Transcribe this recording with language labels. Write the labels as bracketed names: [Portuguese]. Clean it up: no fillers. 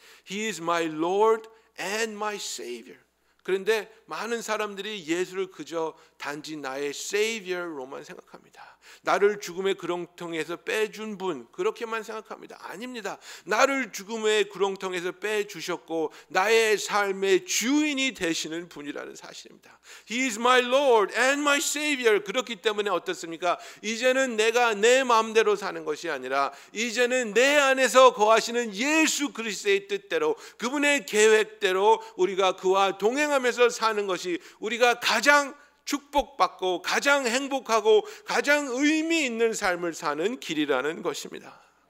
[English] He is my Lord and my Savior. [Korean] 그런데 많은 사람들이 예수를 그저 단지 나의 Savior로만 생각합니다. 나를 죽음의 구렁텅이에서 빼준 분, 그렇게만 생각합니다. 아닙니다. 나를 죽음의 구렁텅이에서 빼주셨고 나의 삶의 주인이 되시는 분이라는 사실입니다. [English] He is my Lord and my Savior. [Korean] 그렇기 때문에 어떻습니까? 이제는 내가 내 마음대로 사는 것이 아니라 이제는 내 안에서 거하시는 예수 그리스도의 뜻대로, 그분의 계획대로 우리가 그와 동행하면서 사는 것이 우리가 가장 축복받고 가장 행복하고 가장 의미 있는 삶을 사는 길이라는 것입니다.